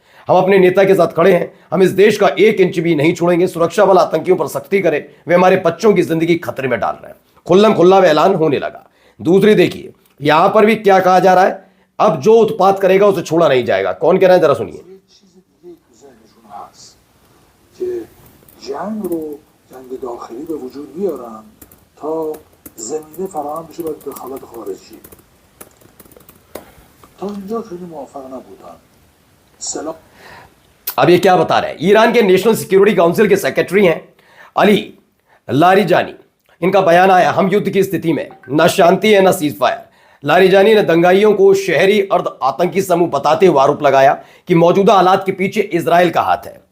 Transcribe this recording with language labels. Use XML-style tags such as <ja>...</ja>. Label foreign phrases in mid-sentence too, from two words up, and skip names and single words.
<hi>हम अपने नेता के साथ खड़े हैं। हम इस देश का 1 इंच भी नहीं छोड़ेंगे। सुरक्षा बल आतंकियों पर सख्ती करे, वे हमारे बच्चों की जिंदगी खतरे में डाल रहे हैं। खुल्लम खुल्ला ऐलान होने लगा। दूसरी देखिए, यहां पर भी क्या कहा जा रहा है? अब जो उत्पात करेगा उसे छोड़ा नहीं जाएगा। कौन कह रहा है, जरा सुनिए।</hi> <fa>جنگ رو جنگ داخلی به وجود بیارن تا زمینه فراهم بشه برای دخالت خارجی. تا اینجا خیلی موافق نبودن.</fa> <hi>अब ये क्या बता रहे हैं? ईरान के</hi> <en>national security council</en> <hi>के सेक्रेटरी हैं अली लारिजानी। इनका बयान आया, हम युद्ध की स्थिति में, न शांति है न</hi> <en>cease fire.</en> <hi>लारिजानी ने दंगाइयों को शहरी अर्ध आतंकी समूह बताते हुए आरोप लगाया कि मौजूदा हालात के पीछे इजराइल का हाथ है।</hi>